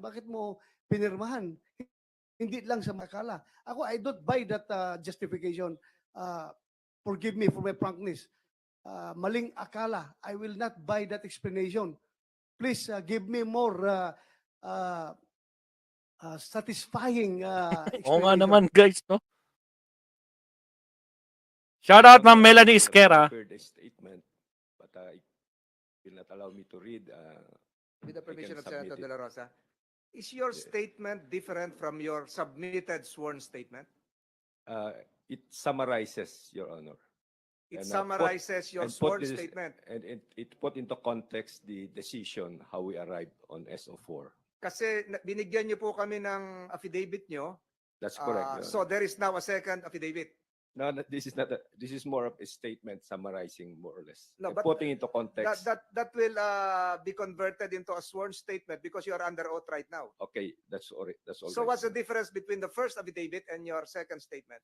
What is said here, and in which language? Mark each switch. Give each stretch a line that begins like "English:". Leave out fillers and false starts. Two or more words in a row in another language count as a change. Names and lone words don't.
Filipino: Bakit mo pinirmahan? Hindi lang sa makala. Ako,
English: I don't buy that justification. Forgive me for my frankness.
Filipino: Maling akala.
English: I will not buy that explanation. Please give me more satisfying explanation.
Filipino: Oo nga naman guys, no?
English: Shout out
Filipino: Ma'am Melanie
English: I have Isquera. prepared a statement, but it will not allow me to read. With the permission of submit Senator it. De La Rosa, is your statement different from your submitted sworn statement? It summarizes, Your Honor. It And, summarizes your and put sworn this- statement. And it put into context the decision, how we arrived on SO4.
Filipino: Kasi binigyan niyo po kami ng affidavit niyo.
English: That's correct. Your So Honor. there is now a second affidavit. No, this is not. This is more of a statement summarizing more or less, No, and but putting into context. That will be converted into a sworn statement because you are under oath right now. Okay, that's all. That's all. So right, what's the sir. difference between the first affidavit and your second statement?